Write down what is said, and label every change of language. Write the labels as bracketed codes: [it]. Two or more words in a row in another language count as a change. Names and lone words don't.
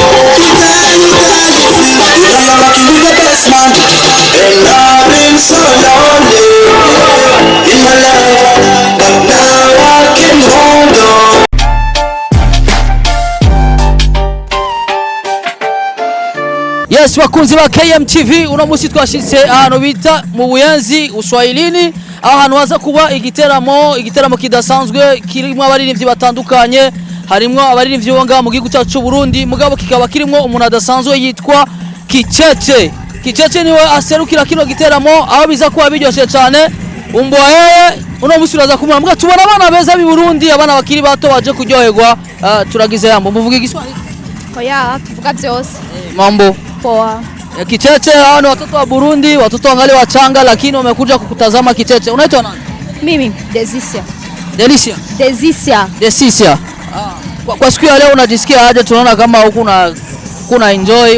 [en] I'm rocking with the best man, and I've been so lonely in my life, but now I can hold on. Yes, [rn] wakunzi wa KMTV, uno musi twashitse ahantu bita mu Buyenzi Uswahilini, ahantu haza kuba igiteramo kidasanzwe kirimo abaririmbyi batandukanye, harimo abaririmbyi bonga mu gihugu cyacu Burundi, mugabo kikaba kirimo umuntu adasanzwe yitwa Kicheche. Kicheche niwe aserukira kino giteramo, aho biza kuba biryoshye cyane. Umboye uno musi uraza kumurambwa, tubona abana beza b'i Burundi, abana bakiri bato baje kuryoherwa. Turagize yambo, muvuga igiswahili? Oya, tuvuga byose. [sw] Mambo poa. Kicheche hao ni watoto wa Burundi, watoto wangali wachanga, lakini wamekuja kukutazama Kicheche. Unaitwa nani? Mimi Desisia. Delisia. Desisia. Desisia. Kwa siku ya leo unajisikia aje? Tunaona kama huku kuna enjoy.